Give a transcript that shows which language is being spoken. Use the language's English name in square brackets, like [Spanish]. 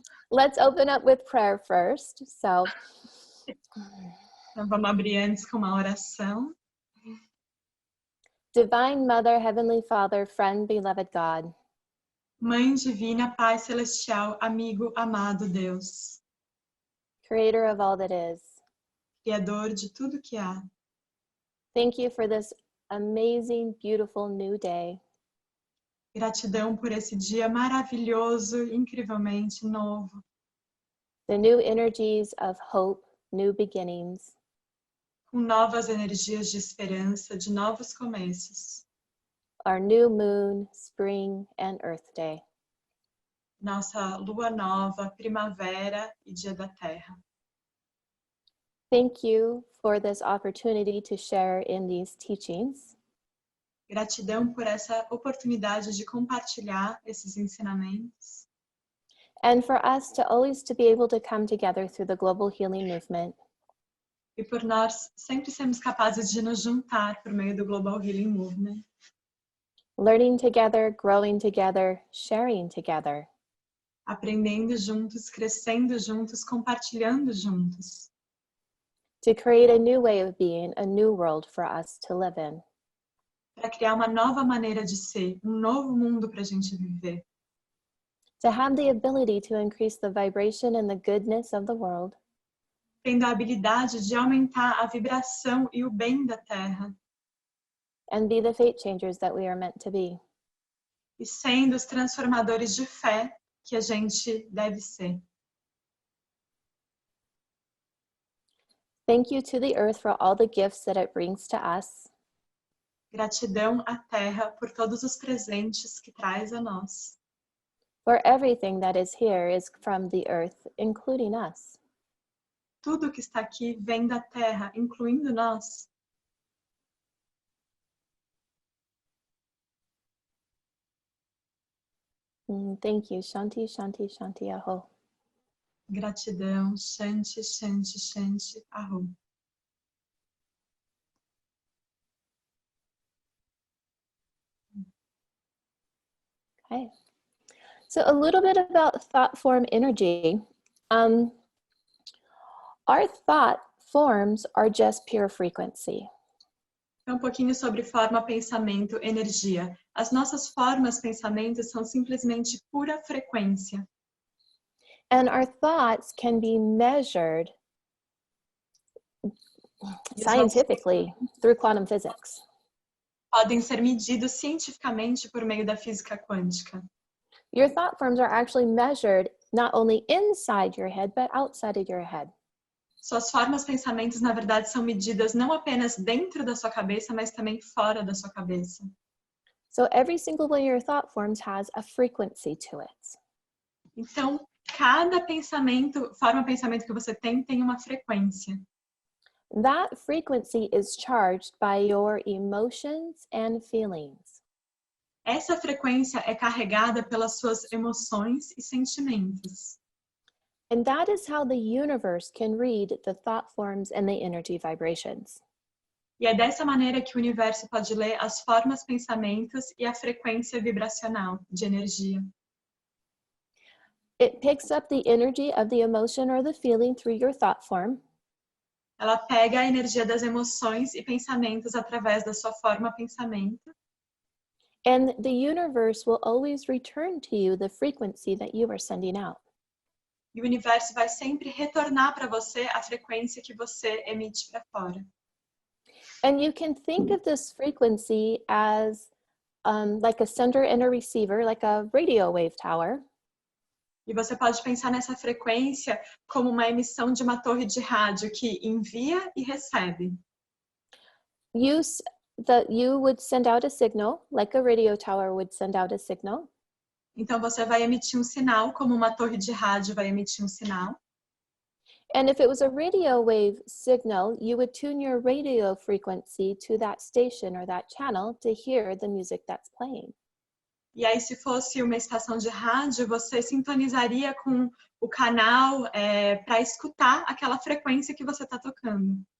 [English] Let's open up with prayer first. So, [Portuguese] então, vamos abrir antes com uma oração. [English] Divine Mother, Heavenly Father, friend, beloved God. [Portuguese] Mãe divina, Pai celestial, amigo, amado Deus. [English] Creator of all that is. [Portuguese] Criador de tudo que há. [English] Thank you for this amazing, beautiful new day. [Portuguese] Gratidão por esse dia maravilhoso, incrivelmente novo. [English] The new energies of hope, new beginnings. [Portuguese] Com novas energias de esperança, de novos começos. [English] Our new moon, spring, and Earth Day. [Portuguese] Nossa lua nova, primavera e dia da Terra. [English] Thank you for this opportunity to share in these teachings. [Portuguese] Gratidão por essa oportunidade de compartilhar esses ensinamentos. [English] And for us to always to be able to come together through the global healing movement. [Portuguese] E por nós sempre sermos capazes de nos juntar por meio do Global Healing Movement. [English] Learning together, growing together, sharing together. [Portuguese] Aprendendo juntos, crescendo juntos, compartilhando juntos. [English] To create a new way of being, a new world for us to live in. [Portuguese] Para criar uma nova maneira de ser, novo mundo para a gente viver. [English] To have the ability to increase the vibration and the goodness of the world. [Portuguese] Tendo a habilidade de aumentar a vibração e o bem da Terra. [English] And be the fate changers that we are meant to be. [Portuguese] E sendo os transformadores de fé que a gente deve ser. [English] Thank you to the earth for all the gifts that it brings to us. [Portuguese] Gratidão à Terra por todos os presentes que traz a nós. [English] For everything that is here is from the earth, including us. [Portuguese] Tudo que está aqui vem da Terra, incluindo nós. [English] Thank you. Shanti, Shanti, Shanti, Aho. [Portuguese] Gratidão, Shanti, Shanti, Shanti, Aho. [English] Okay. So a little bit about thought form energy. Our thought forms are just pure frequency. [Portuguese] Então, pouquinho sobre forma, pensamento, energia. As nossas formas, pensamentos são simplesmente pura frequência. [English] And our thoughts can be measured scientifically through quantum physics. [Portuguese] Podem ser medidos cientificamente por meio da física quântica. [English] Your thought forms are actually measured not only inside your head, but outside of your head. [Portuguese] Suas formas, pensamentos, na verdade, são medidas não apenas dentro da sua cabeça, mas também fora da sua cabeça. [English] So every single one of your thought forms has a frequency to it. [Portuguese] Então, cada pensamento, forma, pensamento que você tem uma frequência. [English] That frequency is charged by your emotions and feelings. [Portuguese] Essa frequência é carregada pelas suas emoções e sentimentos. [English] And that is how the universe can read the thought forms and the energy vibrations. [Portuguese] E é dessa maneira que o universo pode ler as formas, pensamentos e a frequência vibracional de energia. [English] It picks up the energy of the emotion or the feeling through your thought form. [Portuguese] Ela pega a energia das emoções e pensamentos através da sua forma, pensamento. [English] And the universe will always return to you the frequency that you are sending out. [Portuguese] E o universo vai sempre retornar para você a frequência que você emite para fora. [English] And you can think of this frequency as like a sender and a receiver, like a radio wave tower. [Portuguese] E você pode pensar nessa frequência como uma emissão de uma torre de rádio que envia e recebe. [English] You would send out a signal, like a radio tower would send out a signal. [Portuguese] Então você vai emitir um sinal, como uma torre de rádio vai emitir um sinal. [English] And if it was a radio wave signal, you would tune your radio frequency to that station or that channel to hear the music that's playing. [Portuguese] E aí, se fosse uma estação de rádio, você sintonizaria com o canal para escutar aquela frequência que você está tocando.